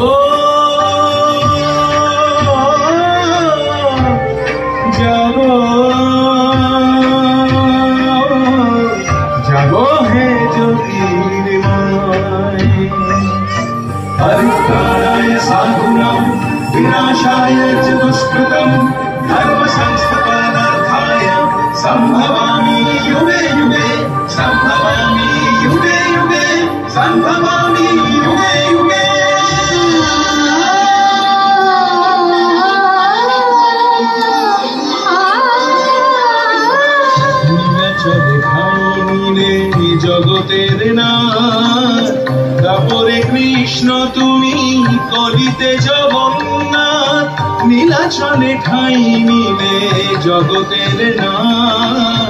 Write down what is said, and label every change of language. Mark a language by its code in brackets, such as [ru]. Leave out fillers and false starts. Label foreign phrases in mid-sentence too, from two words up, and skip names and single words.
[bn] জাগো জাগো হে জ্যোতির্ময় [sa] হরিদ্রায় সাধুনাম বিনাশায় চ দুষ্কৃতম ধর্ম সংস্থাপনার্থায় সম্ভবামি যুগে যুগে সম্ভবামি যুগে যুগে সম্ভবামি যুগে যুগে [bn] জগতের নাথ তারপরে কৃষ্ণ তুমি কলিতে জগন্নাথ নীলা সিংহাসনে ঠাঁই নিলে জগতের নাথ।